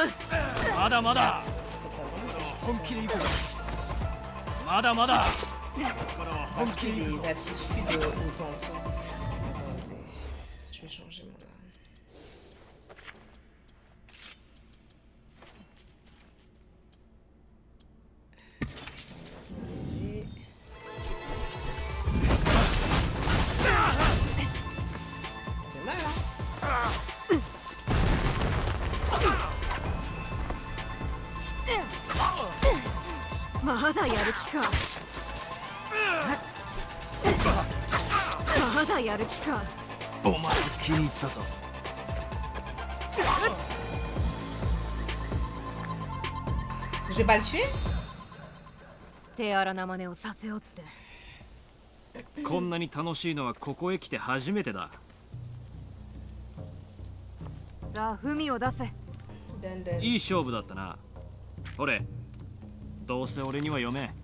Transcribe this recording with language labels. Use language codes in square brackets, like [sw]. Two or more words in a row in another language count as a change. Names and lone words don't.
[ja] まだまだ。本気で行くぞ。まだまだ。 [fr] Acheter des aptitudes autant. Attendez, je vais changer mon arme. C'est mal hein. [ja] まだやる気か。まだやる気か。お前気に入ったぞ。 [fr] Je vais pas le tuer? [ja] 手荒な真似をさせようって。こんなに楽しいのはここへ来て初めてだ。さあ、文を出せ。いい勝負だったな。ほれ、どうせ俺には読め。